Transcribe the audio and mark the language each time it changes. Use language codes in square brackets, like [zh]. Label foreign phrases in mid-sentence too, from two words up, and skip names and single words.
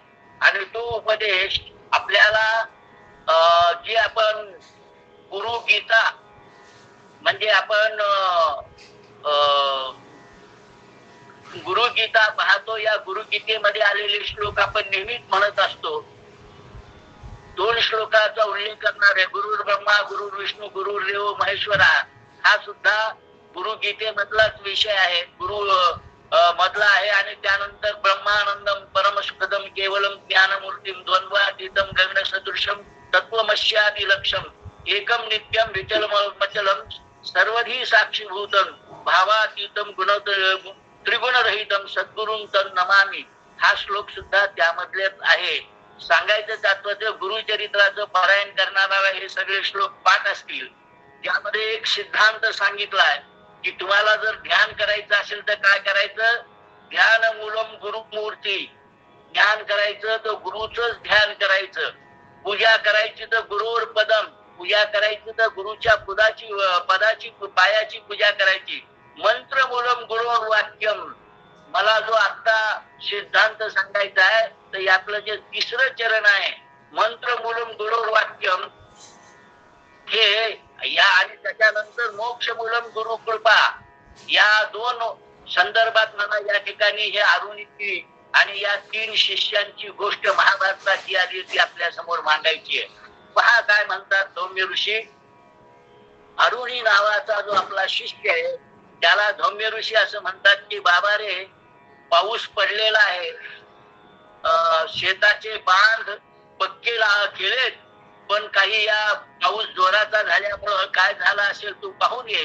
[mr] आणि तो उपदेश आपल्याला जे आपण गुरु गीता म्हणजे आपण गुरुगीता पाहतो, या गुरुगीतेमध्ये आलेले श्लोक आपण नेहमीच म्हणत असतो. 2 श्लोकाचा उल्लेख करणारे [sa] गुरुर् ब्रह्मा गुरुर् विष्णू गुरुर्देव महेश्वरा [mr] हा सुद्धा गुरुगीतेमधलाच विषय आहे, गुरु मधला आहे. [sa] आणि त्यानंतर ब्रह्मानंदम परमसुखदम केवलम ज्ञानमूर्तीम द्वंद्वातीतम गगन सदृशम तत्वमस्यादि लक्ष्यम एकम नित्यम विचलम मचलम सर्वधी साक्षीभूतम भावातीतम त्रिगुणरहितम सद्गुरुं तं नमामि [mr] हा श्लोक सुद्धा त्यामधले आहे. सांगायचं तात्पर्य गुरुचरित्राचं पारायण करणारा हे सगळे श्लोक पाठ असतील. त्यामध्ये एक सिद्धांत सांगितलाय की तुम्हाला जर ध्यान करायचं असेल तर काय करायचं, [sa] ध्यान मूलम गुरुमूर्ती, [mr] ध्यान करायचं तर गुरुचंच ध्यान करायचं, पूजा करायची तर [sa] गुरुवर पदम, [mr] पूजा करायची तर गुरुच्या पदाची पायाची पूजा करायची, [sa] मंत्र मूलम गुरुवर वाक्यम. [mr] मला जो आता सिद्धांत सांगायचा आहे तर यातलं जे तिसरं चरण आहे [sa] मंत्र मूलम गुरुवर वाक्यम [mr] हे या, आणि त्याच्यानंतर [sa] मोक्ष मूलम गुरु कृपा, [mr] या दोन संदर्भात मला या ठिकाणी हे अरुणीची आणि या 3 शिष्यांची गोष्ट महाभारताची आली ती आपल्या समोर मांडायची आहे. पहा काय म्हणतात धौम्य ऋषी. अरुणी नावाचा जो आपला शिष्य आहे त्याला धौम्य ऋषी असं म्हणतात की बाबा रे, पाऊस पडलेला आहे, शेताचे बांध पक्के केलेत, पण काही या पाऊस जोराचा झाल्यामुळं काय झालं असेल तू पाहून ये.